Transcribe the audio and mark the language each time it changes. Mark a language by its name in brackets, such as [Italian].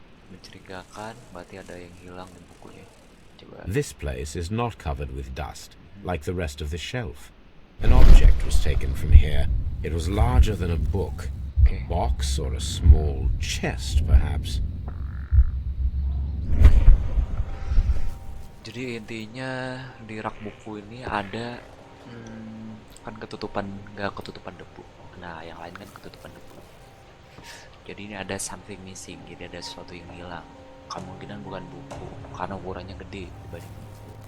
[Indonesian] Mencurigakan, berarti ada yang hilang di bukunya. Coba. [English] This place is not covered with dust, like the rest of the shelf. An object was taken from here. It was larger than a book. Okay. Box or a small chest, perhaps. [Indonesian] Jadi intinya di rak buku ini ada kan nggak ketutupan debu. Nah, yang lain kan ketutupan debu. Jadi ini ada [English] something missing, [Indonesian] jadi ada sesuatu yang hilang. Kemungkinan bukan buku, karena ukurannya gede dibanding buku.